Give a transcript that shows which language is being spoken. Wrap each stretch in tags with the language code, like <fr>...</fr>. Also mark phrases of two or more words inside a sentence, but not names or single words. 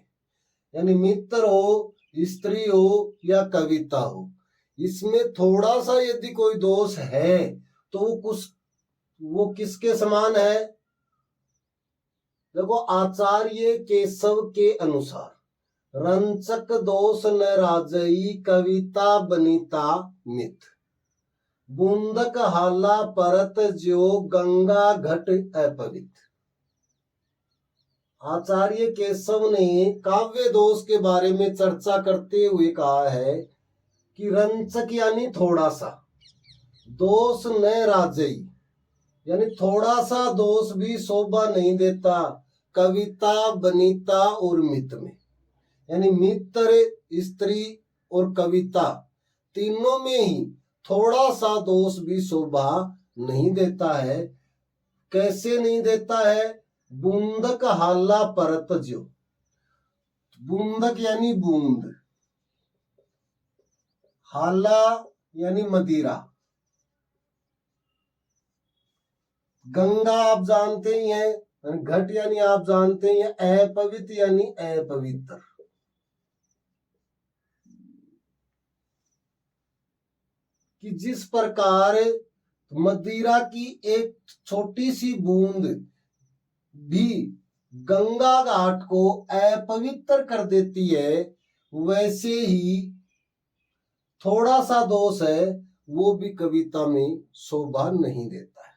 <hi>यानी मित्र हो, स्त्री हो या कविता हो, इसमें थोड़ा सा यदि कोई दोष है तो वो किसके समान है। देखो आचार्य केशव के अनुसार</hi> <bra>रंचक दोष नैराजयी कविता बनीता मित्र। बूंदक हाला परत ज्यो गंगा घट अपवित्र।</bra> <hi>आचार्य केशव ने काव्य दोष के बारे में चर्चा करते हुए कहा है कि रंचक यानी थोड़ा सा,</hi> <bra>दोष नैराजयी</bra> <hi>यानी थोड़ा सा दोष भी शोभा नहीं देता,</hi> <bra>कविता बनीता</bra> <hi>और मित्र में। यानी मित्र, स्त्री और कविता तीनों में ही थोड़ा सा दोष भी शोभा नहीं देता है। कैसे नहीं देता है।</hi> <bra>बूंदक हाला परत ज्यो,</bra> <hi>बूंदक यानी बूंद, हाला यानी मदिरा, गंगा आप जानते ही हैं, घट यानी आप जानते हैं, अपवित्र यानी अपवित्र। कि जिस प्रकार मदिरा की एक छोटी सी बूंद भी गंगा घाट को अपवित्र कर देती है, वैसे ही थोड़ा सा दोष है वो भी कविता में शोभा नहीं देता है।</hi>